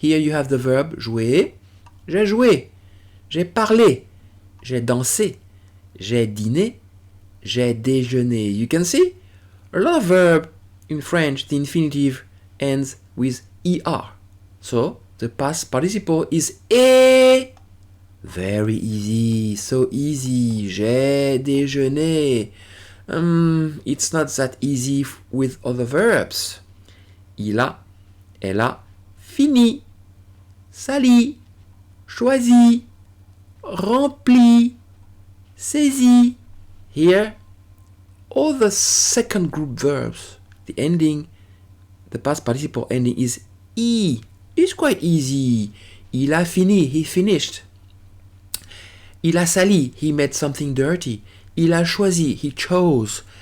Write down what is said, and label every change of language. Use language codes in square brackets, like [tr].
[en] Here you have the verb jouer. [fr] J'ai joué. J'ai parlé. J'ai dansé. j'ai dîné, j'ai déjeuné. [en] You can see a lot of verb in French, the infinitive ends with er. So the past participle is e. Very easy, so easy. [fr] J'ai déjeuné. [en] It's not that easy with other verbs. [fr] Il a, elle a fini, sali, choisi, rempli, saisi. [en] Here, all the second group verbs, the ending, the past participle ending is e. It's quite easy. [fr] Il a fini, [en] he finished. [fr] Il a sali, [en] he made something dirty. [fr] Il a choisi, [en] he chose.